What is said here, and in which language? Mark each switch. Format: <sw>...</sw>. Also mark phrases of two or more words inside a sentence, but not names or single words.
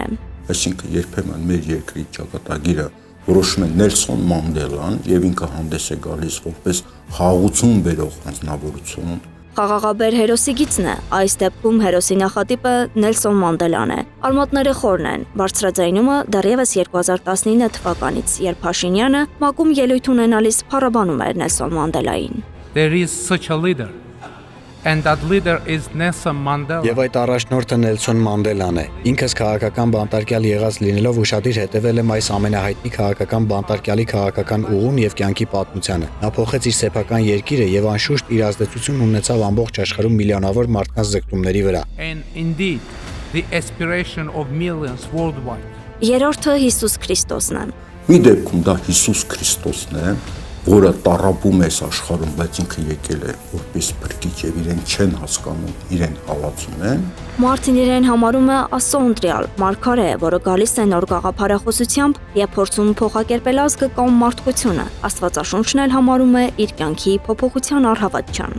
<hy>Այսինքն երբեմն մեր երկրի ճակատագիրը որոշում է Նելսոն Մանդելան եւ ինքը հանդես է գալիս որպես խաղաղություն բերող անձնավորություն։ Խաղաղաբեր հերոսի գիծն է, այս դեպքում հերոսի նախատիպը Նելսոն Մանդելան է։ Արմատները խորն են, բարձրաձայնումը դեռևս 2019 թվականից, երբ Փաշինյանը ՄԱԿ-ում ելույթ ունենալիս փառաբանում էր Նելսոն Մանդելային։</hy> <en>There is such a leader, and that leader is Nelson Mandela.</en> <hy>Եվ այդ առաջնորդը Նելսոն Մանդելան է։ Ինքս քաղաքական բանտարկյալ եղած լինելով ուշադիր հետևել եմ այս ամենահայտնի քաղաքական բանտարկյալի քաղաքական ուղուն եւ կյանքի պատմությանը։ Նա փոխեց իր սեփական երկիրը եւ անշուշտ իր ազդեցությունն ունեցավ ամբողջ աշխարհում միլիոնավոր մարդկանց ձգտումների վրա։</hy> <en>And indeed, the aspiration of millions worldwide.</en> <hy>Երրորդը Հիսուս Քրիստոսն է։ Մի դեպքում դա Հիսուս Քրիստոսն է, որը տառապում է աշխարհում, բայց ինքը եկել է որպես փրկիչ եւ իրեն չեն հասկանում, իրեն հալածում են։ Մարտին իրեն համարում է Աստծո ընտրյալ, մարգարե, որը գալիս է նոր գաղափարախոսությամբ եւ փորձում փոխակերպել ազգը կամ մարդկությունը։ Աստվածաշունչն էլ համարում է իր կյանքի փոփոխության առհավատչան։</hy>